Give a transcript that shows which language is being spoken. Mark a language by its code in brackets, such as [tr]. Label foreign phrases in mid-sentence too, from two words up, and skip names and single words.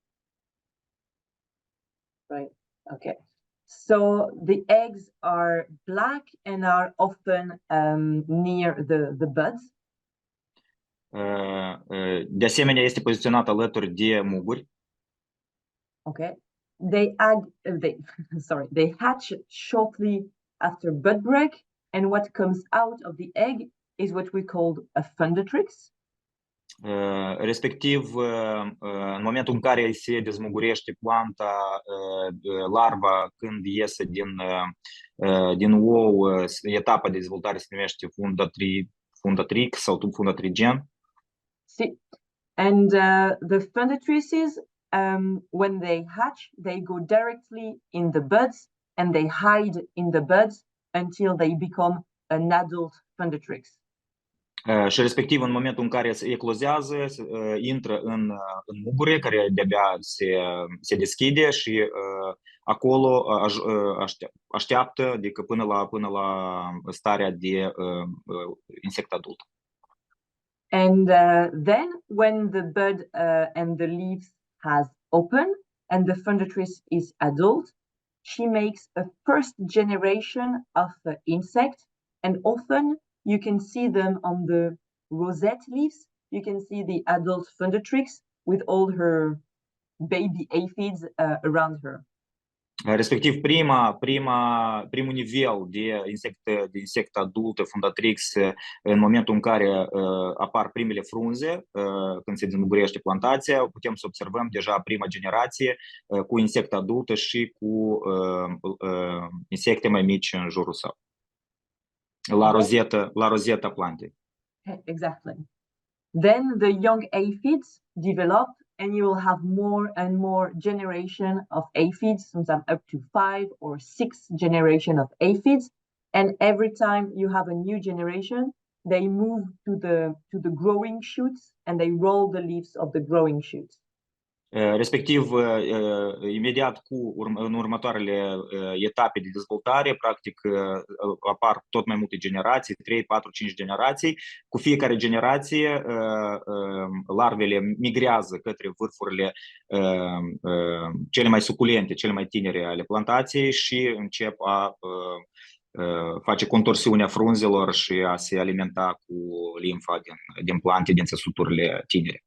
[en] Right. Okay. So the eggs are black and are often near the buds. [ro] De asemenea, este poziționat alături de muguri. [en] Okay. They hatch shortly after bud break, and what comes out of the egg is what we call a fundatrix. [ro] Respectiv, în momentul în care se dezmugurește planta, larva când iese din ou, etapa de dezvoltare se numește fundatrix sau fundatrigen. [en] And the fundatrices, when they hatch, they go directly in the buds and they hide in the buds until they become an adult fundatrix. [ro] Și respectiv în momentul în care se eclozează, intră în mugure care de-abia se deschide și acolo așteaptă, adică până la starea de insect adult. [en] And then when the bud and the leaves has opened and the fundatrice is adult, she makes a first generation of insect, and often you can see them on the rosette leaves. You can see the adult fundatrix with all her baby aphids around her. [ro] Respectiv, primul nivel de insect adultă, fundatrix, în momentul în care apar primele frunze, când se dezmugurește plantația, putem să observăm deja prima generație cu insect adultă și cu insecte mai mici în jurul său. La rozeta plantei. [en] Exactly. Then the young aphids develop and you will have more and more generation of aphids, sometimes up to 5 or 6 generation of aphids. And every time you have a new generation, they move to the growing shoots and they roll the leaves of the growing shoots. [ro] Respectiv, imediat în următoarele etape de dezvoltare, practic apar tot mai multe generații, 3, 4, 5 generații. Cu fiecare generație, larvele migrează către vârfurile cele mai suculente, cele mai tinere ale plantației și încep a face contorsiunea frunzelor și a se alimenta cu limfa din plante, din țesuturile tinere.